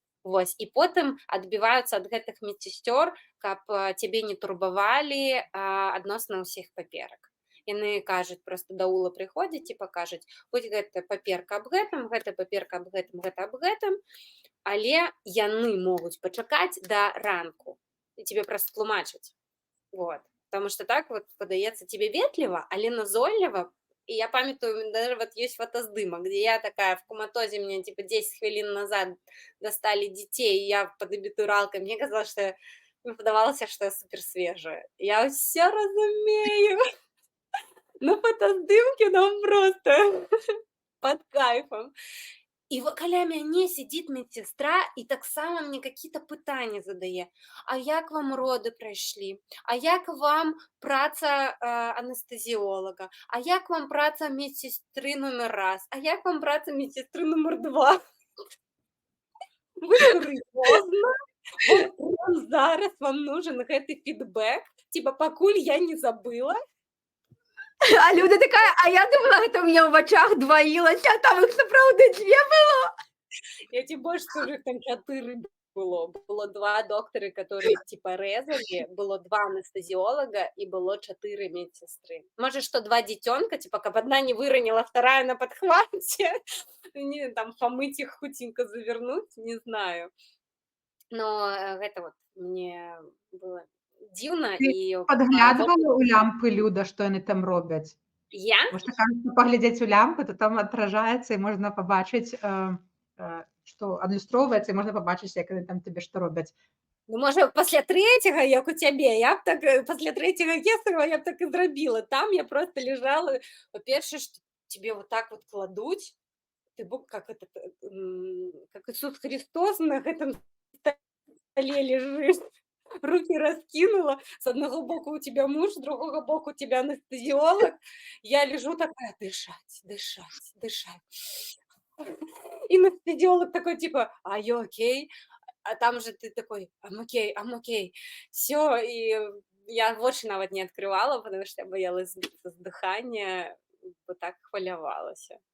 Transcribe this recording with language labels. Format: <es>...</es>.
<be>Вось, і потым адбіваюцца ад гэтых медсестёр, каб цябе не турбавалі адносна ўсіх паперак. Яны кажуць, просто даула прыходзіць і пакажуць: вось гэта паперка аб гэтым, гэта паперка аб гэтым, гэта аб гэтым, але яны могуць пачакаць да ранку, і тебе просто тлумачаць.</be> <ru>Вот. Потому что так вот подаецца тебе</ru> <be>ветліва, але назойліва.</be> <ru>И я памятаю, даже вот есть фотоздымок, где я такая в коматозе, мне типа 10 хвилин назад достали детей, и я под абітуралкой, мне казалось, что мне подавалося, что я супер свежая. Я все разумею. На фотоздымке нам просто под кайфом.</ru> <be>І каля мяне сидит медсестра і таксама мне</be> <ru>какие-то</ru> <be>пытанні задае: а як вам роды прайшлі, а як вам праца анестезіолога, а як вам праца медсестры номер раз, а як вам праца медсестры номер 2. Вы сур'ёзна? Вот прям зараз вам нужен гэты фідбэк, типа пакуль я не забыла. А Люда такая: а я думала, гэта ў мяне ў вачах дваілася, а там іх сапраўды 2 было.</be> <ru>Я тебе больше скажу, их там 4 было. Было 2 доктора, которые типа резали, было 2 анестезиолога и было 4 медсестры. Может, что 2 детенка, типа, как одна не выронила, вторая на подхвате. Не, там помыть их, худенько завернуть, не знаю. Но это вот мне было дивно.</ru> <be>Ты падглядвала ў лямпы, Люда, што яны там робяць? Я? Можна, кажется, паглядзець у лямпы, то там адражаецца і можна пабачыць, што адлюстроўваецца, і можна пабачыць, як яны там табе што робяць.</be> <uk>Ну, може, після 3-го, як у тебе, я б так, після 3-го кесарева я б так і зробила.</uk> <ru>Там я просто лежала, по-перше, что тебе вот так вот кладуть, ты как это, как Иисус Христос на этом столе лежишь, руки раскинула, с одного боку у тебя муж, с другого боку у тебя анестезиолог, я лежу такая: дышать, дышать, дышать. И анестезиолог такой типа:</ru> <en>are you okay?</en> <ru>А там же ты такой:</ru> <en>I'm okay.</en> <ru>Все, и я</ru> <be>вочы нават не</be> <ru>открывала, потому что я боялась сбиться с дыхания, вот так хвалявалась.</ru>